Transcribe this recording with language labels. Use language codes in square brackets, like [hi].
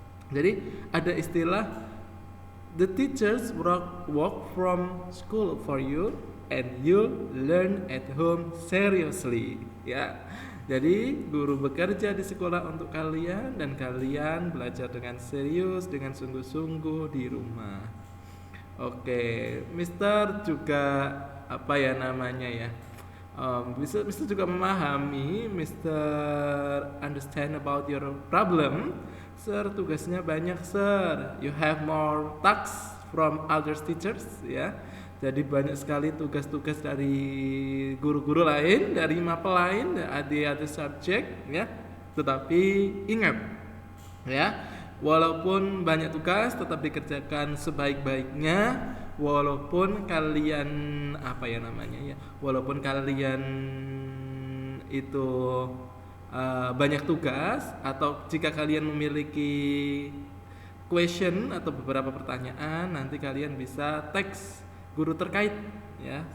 [id] Jadi ada istilah [en] the teachers work from school for you and you learn at home seriously. [id] Ya. Jadi guru bekerja di sekolah untuk kalian dan kalian belajar dengan serius, dengan sungguh-sungguh di rumah. Oke, Mister juga apa ya namanya ya? Mister juga memahami, [en] Mister understand about your problem. [id] Sir, tugasnya banyak, Sir. [en] You have more tasks from other teachers, ya. [id] Jadi banyak sekali tugas-tugas dari guru-guru lain, dari mapel lain, dari [en] other subject, [id] ya. Tetapi ingat, ya, walaupun banyak tugas tetap dikerjakan sebaik-baiknya. Walaupun kalian apa ya namanya ya, walaupun kalian itu banyak tugas, atau jika kalian memiliki question atau beberapa pertanyaan, nanti kalian bisa teks guru terkait, ya.